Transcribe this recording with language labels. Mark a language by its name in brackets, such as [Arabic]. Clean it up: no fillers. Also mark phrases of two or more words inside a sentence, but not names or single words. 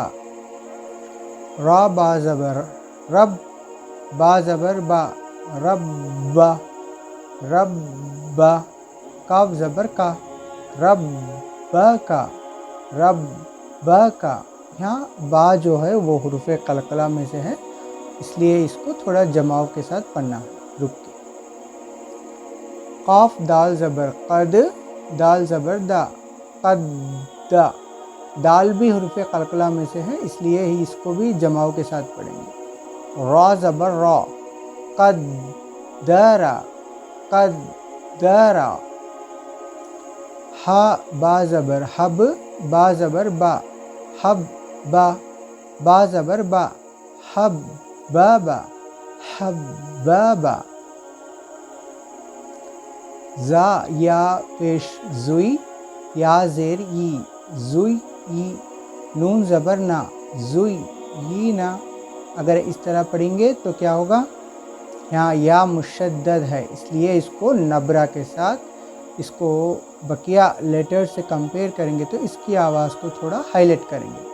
[Urdu] را با زبر رب، با زبر با، ربا، ربا. کاف زبر کا، ربک، ربک. یہاں با جو ہے وہ حروف قلقلہ میں سے ہے، اس لیے اس کو تھوڑا جماؤ کے ساتھ پڑھنا ہے، رک کے. قاف دال زبر قد، دال زبر دا، قد دا، دال بھی حروف قلقلہ میں سے ہے، اس لیے ہی اس کو بھی جماؤ کے ساتھ پڑھیں گے۔ را زبر را، قد درا، قد درا۔ ہا با زبر حب، با زبر با، حب با، با زبر با، حب بابا، حب بابا۔ زا یا پیش زوئی، یا زیر ای، زوئی ای، نون زبر نا، زوئی ای نا۔ اگر اس طرح پڑھیں گے تو کیا ہوگا؟ یہاں یا مشدد ہے، اس لیے اس کو نبرہ کے ساتھ اس کو بقیہ لیٹر سے کمپیئر کریں گے تو اس کی آواز کو تھوڑا ہائی لائٹ کریں گے۔